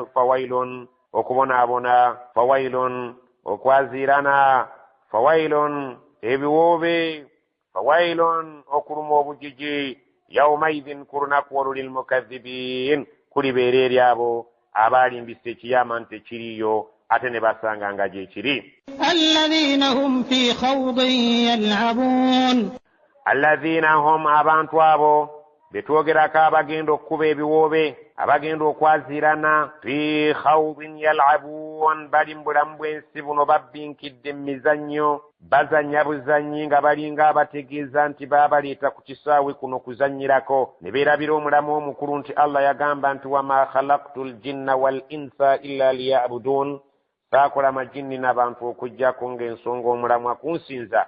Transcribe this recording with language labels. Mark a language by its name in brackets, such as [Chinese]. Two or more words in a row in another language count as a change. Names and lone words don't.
[Ganda] Fawailun, okubonaabona fawailun okwazirana fawailun ebiwoobe fawailun okuluma obujiji yaumaidhin ku lunaku olwo lilmukadhibin kulibeera eri abo abalimbisa ekiyama nti tekiriyo ate ne basanga nga gyekiri. [Arabic] الذين هم في خوض يلعبون الذين هم [Ganda] abantu abo betwogerako abagenda okukuba ebiwoobe abagenda okwazirana [Arabic] في خوض يلعبون [Ganda] bali mu bulamu bw'ensi buno babbinkidde mu mizannyo bazannya buzannyi nga balinga abategeeza nti baabaleeta ku kisaawe kuno kuzannyirako ne beerabira omulamu omukulu nti Allah yagamba nti [Arabic] وما خلقت الجن والإنس إلا ليعبدون [Ganda] saakola amajinni n'abantu okuggyako ng'ensonga omulamu akunsinza.